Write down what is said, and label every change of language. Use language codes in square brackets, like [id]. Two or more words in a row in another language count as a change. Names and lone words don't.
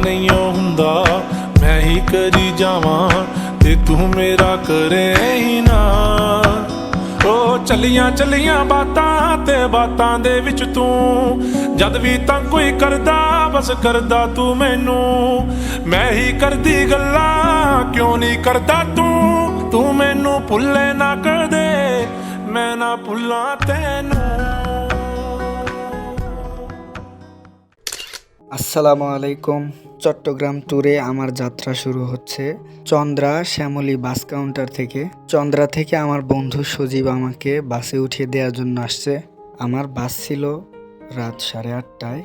[pa] ਨਹੀਂ ਹੁੰਦਾ ਮੈਂ ਹੀ ਕਰੀ ਜਾਵਾਂ ਤੇ ਤੂੰ ਮੇਰਾ ਕਰੇ ਹੀ ਨਾ ਉਹ ਚੱਲੀਆਂ ਬਾਤਾਂ ਤੇ ਬਾਤਾਂ ਦੇ ਵਿੱਚ ਤੂੰ ਜਦ ਵੀ ਤਾਂ ਕੋਈ ਕਰਦਾ ਬਸ ਕਰਦਾ ਤੂੰ ਮੈਨੂੰ ਮੈਂ ਹੀ ਕਰਦੀ ਗੱਲਾਂ ਕਿਉਂ ਨਹੀਂ ਕਰਦਾ ਤੂੰ ਮੈਨੂੰ ਭੁੱਲੇ ਨਾ ਕਦੇ ਮੈਂ ਨਾ ਭੁੱਲਾਂ ਤੈਨੂੰ। [ar] السلام عليكم. [bn] চট্টগ্রাম ট্যুরে আমার যাত্রা শুরু হচ্ছে চন্দ্রা শ্যামলী [en] bus counter [bn] থেকে। চন্দ্রা থেকে আমার বন্ধু সজীব আমাকে বাসে উঠিয়ে দেওয়ার জন্য আসছে। আমার বাস ছিল রাত 8:30টায়।